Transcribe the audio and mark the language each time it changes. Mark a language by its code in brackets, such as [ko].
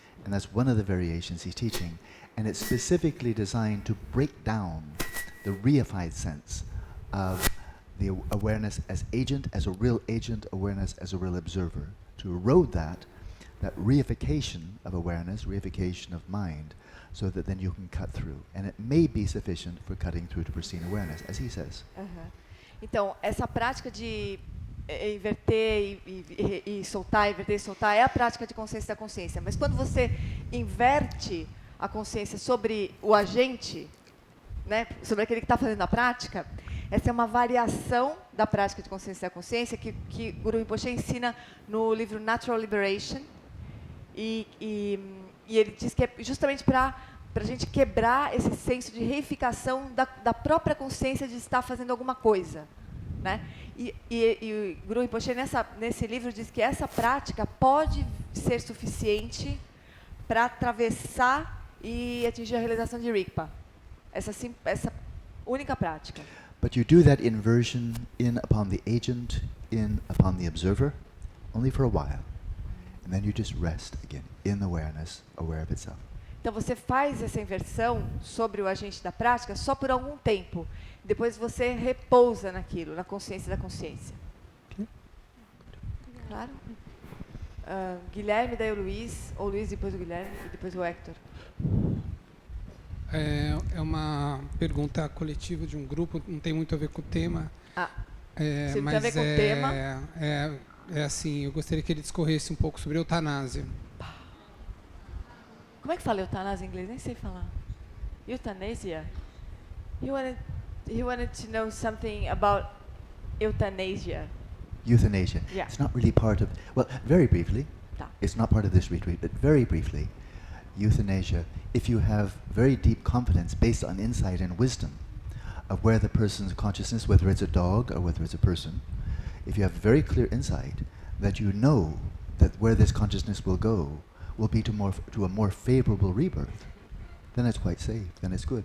[en] And that's one of the variations he's teaching. And it's specifically designed to break down the reified sense of the awareness as agent, as a real agent, awareness as a real observer. To erode that reification of awareness, reification of mind, so that then you can cut through. And it may be sufficient for cutting through to pristine awareness, as he says. [pt] Então, essa prática de inverter e soltar, inverter e soltar, é a prática de consciência da consciência. Mas quando você inverte a consciência sobre o agente, né, sobre aquele que está fazendo a prática, essa é uma variação da prática de consciência da consciência que Guru Rinpoche ensina no livro Natural Liberation. E ele diz que é justamente para a gente quebrar esse senso de reificação da própria consciência de estar fazendo alguma coisa, né? E o Guru Rinpoche nesse livro diz que essa prática pode ser suficiente para atravessar e atingir a realização de Rigpa. Essa única prática. [en] But you do that inversion in upon the agent, in upon the observer, only for a while. And then you just rest again in awareness, aware of itself. [pt] Então você faz essa inversão sobre o agente da prática só por algum tempo. Depois você repousa naquilo, na consciência da consciência. [en] Okay. [pt] Claro? Guilherme, daí o Luiz, ou Luiz depois o Guilherme e depois o Hector. É uma pergunta coletiva de um grupo, não tem muito a ver com o tema. Se não tem a ver com o tema. É assim, eu gostaria que ele discorresse um pouco sobre eutanásia. Como é que fala eutanásia em inglês? Nem sei falar. Euthanasia? [en] He wanted to know something about euthanasia. Euthanasia. Yeah. It's not really part of, well, very briefly, [pt] Tá. [en] it's not part of this retreat, but very briefly, euthanasia, if you have very deep confidence based on insight and wisdom of where the person's consciousness, whether it's a dog or whether it's a person, if you have very clear insight that you know that where this consciousness will go will be to a more favorable rebirth, then it's quite safe, then it's good.